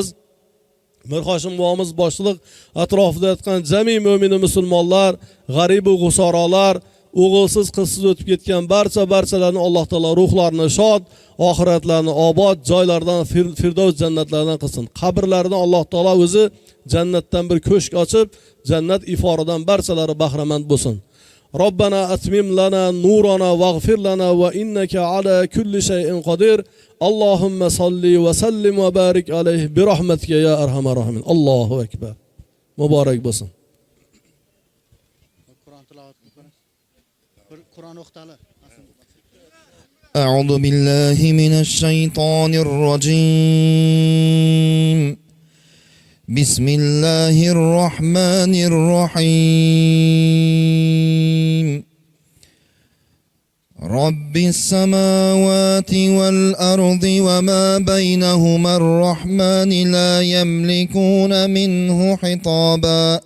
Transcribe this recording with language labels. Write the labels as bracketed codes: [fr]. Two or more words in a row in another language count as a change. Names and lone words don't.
[uz] Mirxoshim bobomiz boshliq atrofida yotgan jami mo'min musulmonlar, g'arib va g'usorolar, o'g'ilsiz qizsiz o'tib ketgan barchalarni Alloh taolo ruhlarini shod, oxiratlarini obod joylardan, firdavs jannatlaridan qilsin. Qabrlaridan Alloh taolo o'zi jannatdan bir ko'shk ochib, jannat iforidan barchalari bahramand bo'lsin. [ar] ربنا أتمم لنا نورنا واغفر لنا وإنك على كل شيء قدير. اللهم صل وسلم وبارك عليه برحمتك يا أرحم الراحمين. الله أكبر. [uz] Muborak bo'lsin. Qur'on o'qitali. [ar] أعوذ بالله من الشيطان الرجيم. بسم الله الرحمن الرحيم. رب السماوات والأرض وما بينهما الرحمن لا يملكون منه حطابا.